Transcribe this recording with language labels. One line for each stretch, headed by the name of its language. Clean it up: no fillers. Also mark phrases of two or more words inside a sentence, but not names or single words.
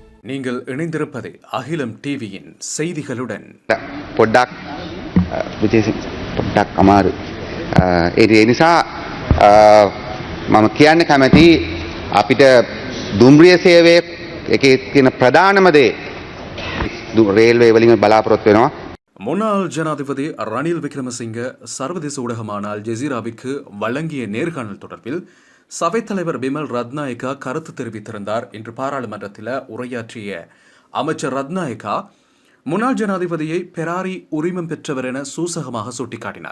Tamil: நீங்கள் இணைந்திருப்பது அகிலம் டிவியின் செய்திகளுடன்.
Sinhala: පොඩ්ඩක් විශේෂ පොඩ්ඩක් අමාරු. ඒ නිසා මම කියන්න කැමති අපිට දුම්රිය සේවයේ එකේ තියෙන ප්‍රධානම දේ රේල්වේ වලින් බලාපොරොත්තු වෙනවා.
Tamil: முன்னாள் ஜனாதிபதி ரணில் விக்ரமசிங்க சர்வதேச ஊடகமான அல் ஜசீராவிற்கு வழங்கிய நேர்காணல் தொடர்பில் சபைத் தலைவர் பிமல் ரத்நாயக்கா கருத்து தெரிவித்திருந்தார். இன்று பாராளுமன்றத்தில் உரையாற்றிய அமைச்சர் ரத்நாயக்கா முன்னாள் ஜனாதிபதியை பெராரி உரிமம் பெற்றவர் என சூசகமாக சுட்டிக்காட்டினார்.